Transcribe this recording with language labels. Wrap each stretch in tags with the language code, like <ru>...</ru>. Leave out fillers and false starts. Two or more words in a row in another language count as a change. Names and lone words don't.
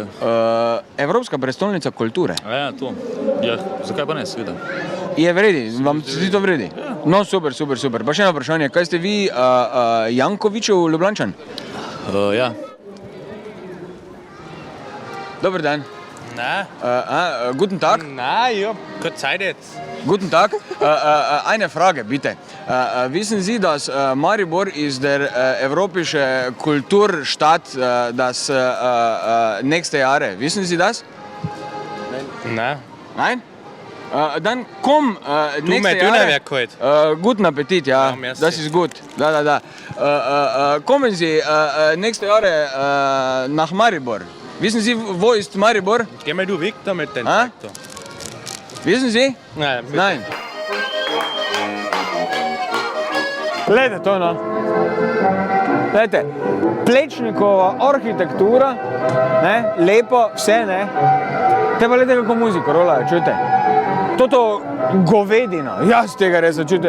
<sl>Evropska prestolnica kulture. Ja, to. Ja, zakaj pa ne, seveda? Je vredi, vam se zdi to vredi? No, super. Pa še eno vprašanje, kaj ste vi Jankovićev Ljubljančan? Ja. Dober dan.</sl> <de>Na? Guten Tag. Na, ja, kurz Zeit jetzt. Guten Tag. Eine Frage, bitte. Wissen Sie, dass Maribor ist der europäische Kulturstadt das nächste Jahre? Wissen Sie das? Na? Nein? Dann komm, nächste Dönerwerk heute. Guten Appetit, ja. Ja, merci. Das ist gut. Da. Kommen Sie nächste Jahre nach Maribor. Wissen Sie, wo ist Maribor? Geh mal du weg da mit deinem Ah? Traktor. Wissen Sie? Nein. Nein.</de> <sl>Gledajte to, no. Gledajte, Plečnikova arhitektura, ne, lepo, vse, ne. Te pa gledajte, kako muziko rolajo, čujte. Toto govedino, jaz tega res čujte.</sl>